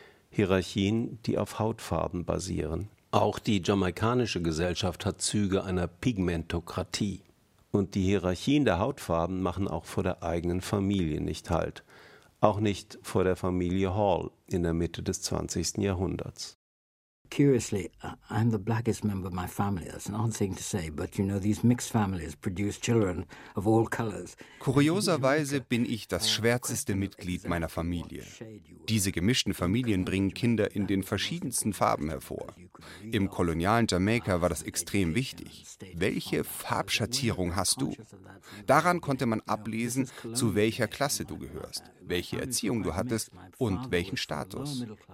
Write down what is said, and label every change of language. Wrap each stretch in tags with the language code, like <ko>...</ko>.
<de>Hierarchien, die auf Hautfarben basieren. Auch die jamaikanische Gesellschaft hat Züge einer Pigmentokratie. Und die Hierarchien der Hautfarben machen auch vor der eigenen Familie nicht Halt. Auch nicht vor der Familie Hall in der Mitte des 20. Jahrhunderts.</de> <en>Curiously, I'm the blackest member of my family. That's an odd thing to say, but you know, these mixed families produce children of all colors.</en> <de>Kurioserweise bin ich das schwärzeste Mitglied meiner Familie. Diese gemischten Familien bringen Kinder in den verschiedensten Farben hervor. Im kolonialen Jamaika war das extrem wichtig. Welche Farbschattierung hast du? Daran konnte man ablesen, zu welcher Klasse du gehörst, welche Erziehung du hattest und welchen Status.</de>